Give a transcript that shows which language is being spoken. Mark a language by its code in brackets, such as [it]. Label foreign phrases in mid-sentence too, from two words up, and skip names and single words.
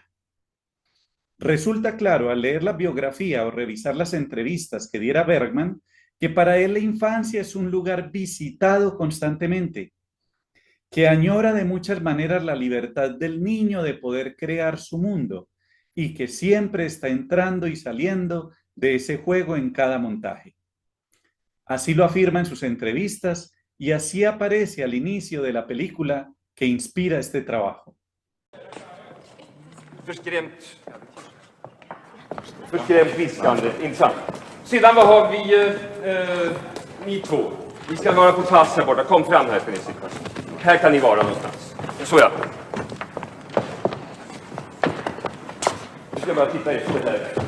[es] Resulta claro al leer la biografía o revisar las entrevistas que diera Bergman que para él la infancia es un lugar visitado constantemente, que añora de muchas maneras la libertad del niño de poder crear su mundo y que siempre está entrando y saliendo de ese juego en cada montaje. Así lo afirma en sus entrevistas y así aparece al inicio de la película que inspira este trabajo. [sv] Förskrämt viskande, intressant. Sedan vad har vi, ni två? Vi ska vara på plats här borta. Kom fram här ska ni sitta. Här kan ni vara någonstans. Så ja. Nu ska jag bara titta efter här.